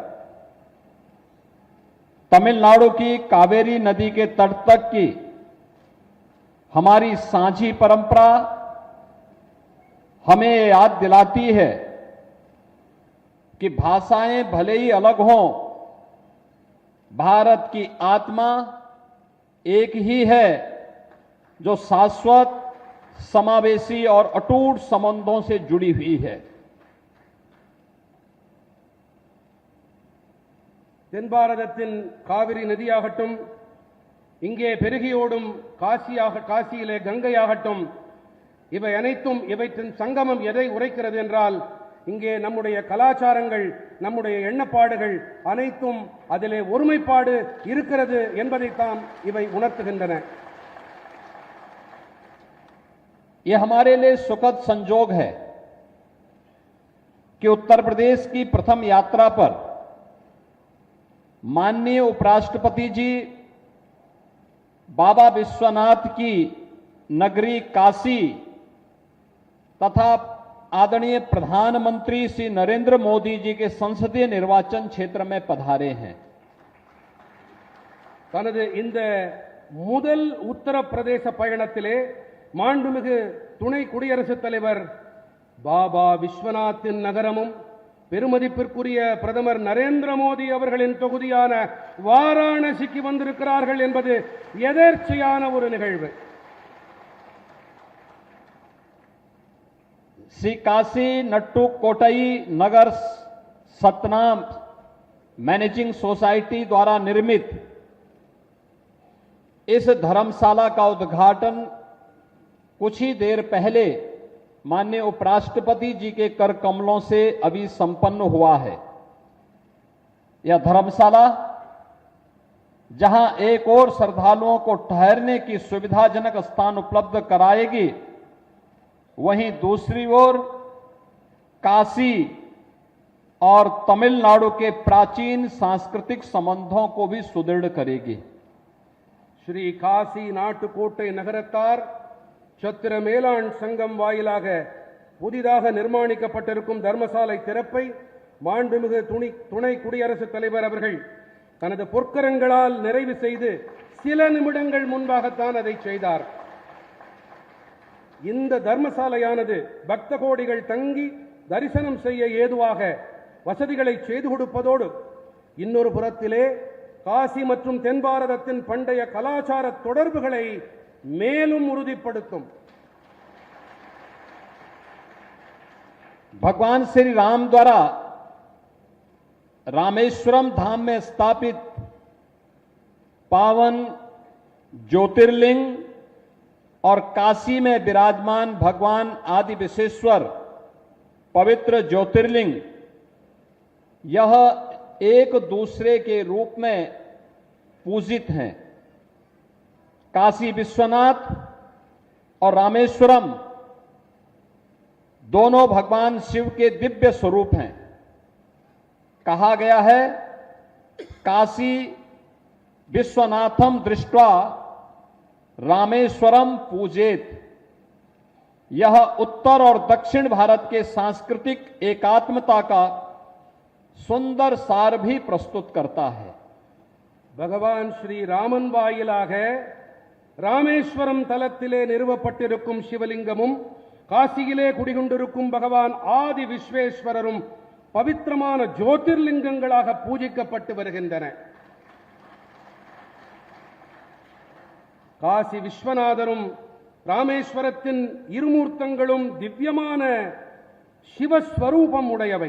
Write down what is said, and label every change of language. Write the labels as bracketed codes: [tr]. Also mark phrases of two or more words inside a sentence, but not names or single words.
[hi] तमिलनाडु की कावेरी नदी के तट तक की हमारी साझी परंपरा हमें याद दिलाती है कि भाषाएं भले ही अलग हों, भारत की आत्मा एक ही है जो शाश्वत, समावेशी और अटूट संबंधों से जुड़ी हुई है। [ta] தென் பாரதத்தின் காவிரி நதியாகட்டும், இங்கே பெருகி ஓடும் காசியிலே கங்கையாகட்டும், இவை அனைத்தும் இவற்றின் சங்கமம் எதை உரைக்கிறது என்றால் இங்கே நம்முடைய கலாச்சாரங்கள் நம்முடைய எண்ணப்பாடுகள் அனைத்தும் அதிலே ஒருமைப்பாடு இருக்கிறது என்பதைத்தான் இவை உணர்த்துகின்றன. [hi] यह हमारे लिए सुखद संजोग है कि उत्तर प्रदेश की प्रथम यात्रा पर माननीय उपराष्ट्रपति जी बाबा विश्वनाथ की नगरी काशी तथा आदरणीय प्रधानमंत्री श्री नरेंद्र मोदी जी के संसदीय निर्वाचन क्षेत्र में पधारे हैं. [ta] தனது இந்த முதல் உத்தரப்பிரதேச பயணத்திலே மாண்புமிகு துணை குடியரசுத் தலைவர் பாபா விஸ்வநாத்தின் நகரமும் பெருமதிப்பிற்குரிய பிரதமர் நரேந்திர மோடி அவர்களின் தொகுதியான வாராணசிக்கு வந்திருக்கிறார்கள் என்பது எதேர்ச்சையான ஒரு நிகழ்வு. [hi] श्री काशी नट्टू कोटई नगर सतनाम मैनेजिंग सोसाइटी द्वारा निर्मित इस धर्मशाला का उद्घाटन कुछ ही देर पहले माननीय उपराष्ट्रपति जी के कर कमलों से अभी संपन्न हुआ है. यह धर्मशाला जहां एक और श्रद्धालुओं को ठहरने की सुविधाजनक स्थान उपलब्ध कराएगी, वहीं दूसरी ओर काशी और तमिलनाडु के प्राचीन सांस्कृतिक संबंधों को भी सुदृढ़ करेगी. [ta] श्री काशी नाटुकोट्टை நகரத்தார் சத்திர மேலாண் சங்கம் வாயிலாக புதிதாக நிர்மாணிக்கப்பட்டிருக்கும் தர்மசாலை திறப்பை மாண்புமிகு துணை குடியரசுத் தலைவர் அவர்கள் தனது பொற்கரங்களால் நிறைவு செய்து சில நிமிடங்கள் முன்பாகத்தான் அதை செய்தார். இந்த தர்மசாலையானது பக்த கோடிகள் தங்கி தரிசனம் செய்ய ஏதுவாக வசதிகளை செய்து கொடுப்பதோடு இன்னொரு புறத்திலே காசி மற்றும் தென் பாரதத்தின் பண்டைய கலாச்சார தொடர்புகளை மேலும் உறுதிப்படுத்தும். [hi] भगवान श्री राम द्वारा रामेश्वरम धाम में स्थापित पावन ज्योतिर्लिंग और काशी में विराजमान भगवान आदि विश्वेश्वर पवित्र ज्योतिर्लिंग, यह एक दूसरे के रूप में पूजित हैं. काशी विश्वनाथ और रामेश्वरम दोनों भगवान शिव के दिव्य स्वरूप हैं. कहा गया है, [sa] काशी विश्वनाथम दृष्ट्वा रामेश्वरम पूजेत. [hi] यह उत्तर और दक्षिण भारत के सांस्कृतिक एकात्मता का सुंदर सार भी प्रस्तुत करता है. [ta] भगवान श्री रामन வாயிலாக ராமேஸ்வரம் தலத்திலே நிறுவப்பட்டிருக்கும் சிவலிங்கமும் காசியிலே குடிகொண்டிருக்கும் பகவான் ஆதி விஸ்வேஸ்வரரும் பவித்திரமான ஜோதிர்லிங்கங்களாக பூஜிக்கப்பட்டு வருகின்றன. காசி விஸ்வநாதரும் ராமேஸ்வரத்தின் இருமூர்த்தங்களும் திவ்யமான சிவஸ்வரூபம் உடையவை.